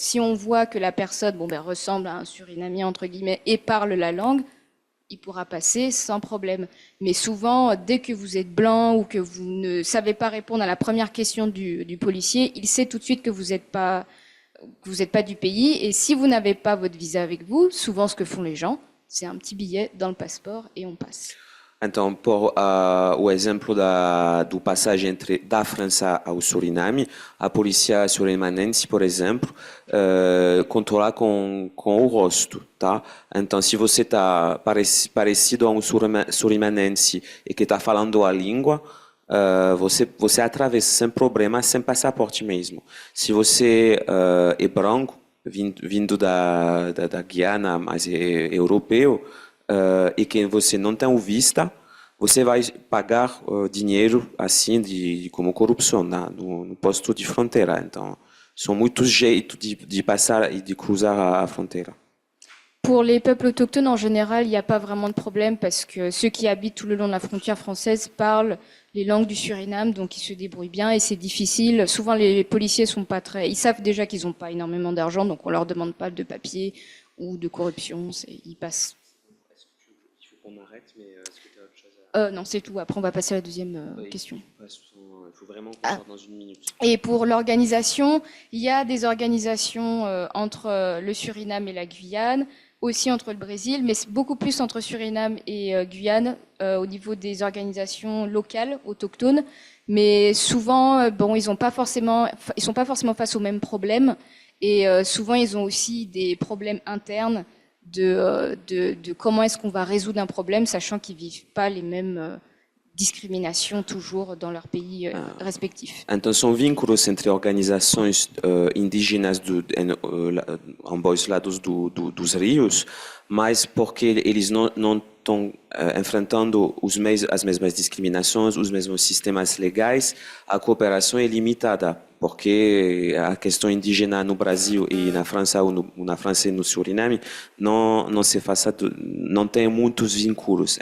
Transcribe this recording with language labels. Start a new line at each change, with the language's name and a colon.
French: Si on voit que la personne ressemble à un Surinamien, entre guillemets, et parle la langue, il pourra passer sans problème. Mais souvent, dès que vous êtes blanc ou que vous ne savez pas répondre à la première question du policier, il sait tout de suite que vous n'êtes pas du pays. Et si vous n'avez pas votre visa avec vous, souvent ce que font les gens, c'est un petit billet dans le passeport et on passe.
Portuguese: Então, por o exemplo do passagem da França ao Suriname, a polícia surimanense, por exemplo, controla com o rosto, tá? Então, se você está parecido a um surimanense e que está falando a língua, você atravessa sem problema, sem passaporte mesmo. Se você é branco, vindo da Guiana, mas é europeu, e que você não tem vista, você vai pagar dinheiro assim como corrupção no posto de fronteira. Então, são muitos jeitos de passar e de cruzar a fronteira.
French: Pour les peuples autochtones, en général, il n'y a pas vraiment de problème parce que ceux qui habitent tout le long de la frontière française parlent les langues du Suriname, donc ils se débrouillent bien et c'est difficile. Souvent, les policiers sont pas ils savent déjà qu'ils n'ont pas énormément d'argent, donc on leur demande pas de papier ou de corruption. Ils passent. On arrête, mais est-ce que tu as autre chose Non, c'est tout. Après, on va passer à la deuxième question. Il faut vraiment qu'on sorte dans une minute. Et pour l'organisation, il y a des organisations entre le Suriname et la Guyane, aussi entre le Brésil, mais c'est beaucoup plus entre Suriname et Guyane au niveau des organisations locales, autochtones. Mais souvent, ils sont pas forcément face aux mêmes problèmes. Et souvent, ils ont aussi des problèmes internes de comment est-ce qu'on va résoudre un problème, sachant qu'ils vivent pas les mêmes discriminations toujours dans leur pays respectifs.
Portuguese: Então, são vínculos entre organizações indígenas em ambos lados dos rios, mas porque eles não estão enfrentando as mesmas discriminações, os mesmos sistemas legais, a cooperação é limitada, porque a questão indígena no Brasil e na França ou na França e no Suriname não se faz, não tem muitos vínculos.